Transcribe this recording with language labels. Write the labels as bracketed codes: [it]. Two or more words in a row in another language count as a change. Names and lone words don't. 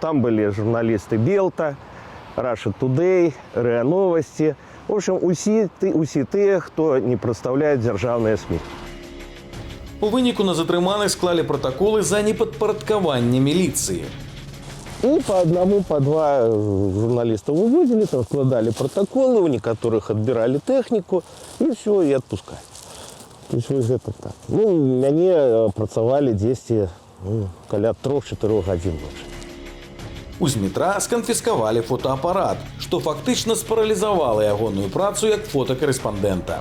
[be] Там былі журналісты Белта, Russia Today, РИА Новости. [ru] В общем, [be] усі тыя, хто не прадстаўляе дзяржаўныя СМІ. У выніку на затрыманых склалі протаколы за непадпарадкаванне міліцыі. І [ru] по одному, по два журналіста [be] выводзілі, там складалі протоколы, у некаторых адбіралі тэхніку, і все, і адпускалі. [ru] То есть [be] вось гэта так. Ну, мяне працавалі 10, каля 3-4 гадзін ночы. У Змітра сканфіскавалі фотоапарат, што фактычна спаралізавала ягоную працу як фотакарэспандэнта.